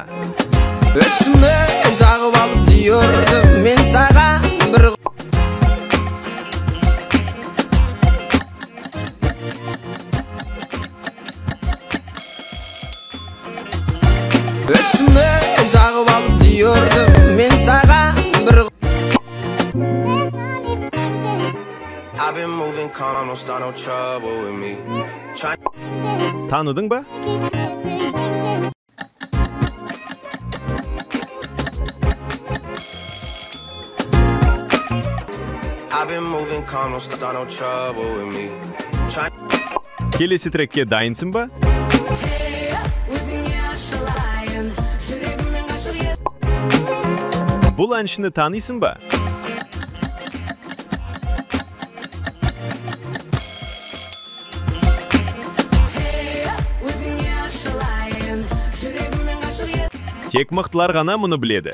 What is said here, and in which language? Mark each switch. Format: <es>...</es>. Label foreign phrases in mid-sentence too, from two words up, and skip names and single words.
<kk>Өтіме жағып алып дүйірдім мен саған бір. Өтіме жағып алып дүйірдім мен саған бір.</kk> <en>I've been moving calm, don't start no trouble with me.</en> <kk>Tanıdın ба?</kk> <en>I've been moving calm, don't start no trouble with me.</en> <kk>Келесі трекке дайынсың ба? Бұл әншіні танисың ба? Тек мықтылар ғана мұны біледі.</kk>